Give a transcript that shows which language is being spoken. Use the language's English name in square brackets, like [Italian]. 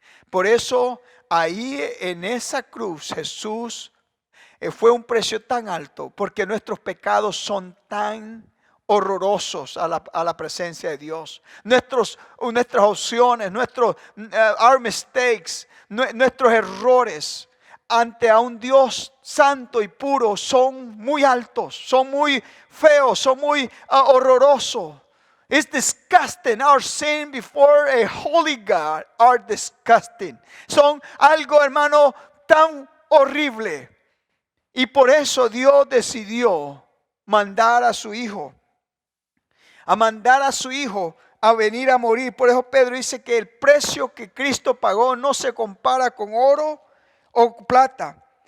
[Spanish] Por eso ahí en esa cruz Jesús fue un precio tan alto porque nuestros pecados son tan horrorosos a la presencia de Dios. Nuestras opciones, [English] our mistakes, [Spanish] nuestros errores ante a un Dios santo y puro son muy altos, son muy feos, son muy horrorosos. [English] It's disgusting. Our sin before a holy God are disgusting. [Spanish] Son algo, hermano, tan horrible. Y por eso Dios decidió mandar a su hijo. A venir a morir. Por eso Pedro dice que el precio que Cristo pagó no se compara con oro o plata.